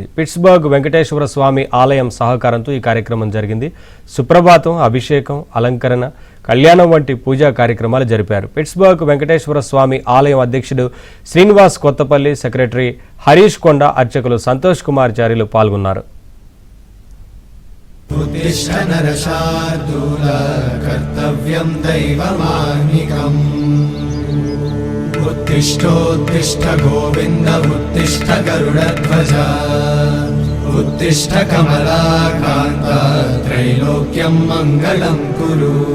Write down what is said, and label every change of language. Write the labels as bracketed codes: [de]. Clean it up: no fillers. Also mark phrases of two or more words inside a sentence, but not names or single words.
[te] పిట్స్బర్గ్ వెంకటేశ్వర స్వామి ఆలయం సహకారంతో ఈ కార్యక్రమం జరిగింది. సుప్రభాతం, అభిషేకం, అలంకరణ, కళ్యాణం వంటి పూజా కార్యక్రమాలు జరిపారు. పిట్స్బర్గ్ వెంకటేశ్వర స్వామి ఆలయం అధ్యక్షుడు శ్రీనివాస్ కొత్తపల్లి, సెక్రటరీ హరీష్ కొండ, అర్చకులు సంతోష్ కుమార్ చారిలు పాల్గొన్నారు. [sa] उत्तिष्ठोत्तिष्ठ गोविन्द उत्तिष्ठ गरुडध्वज उत्तिष्ठ कमलाकान्त त्रैलोक्यं मङ्गलं कुरु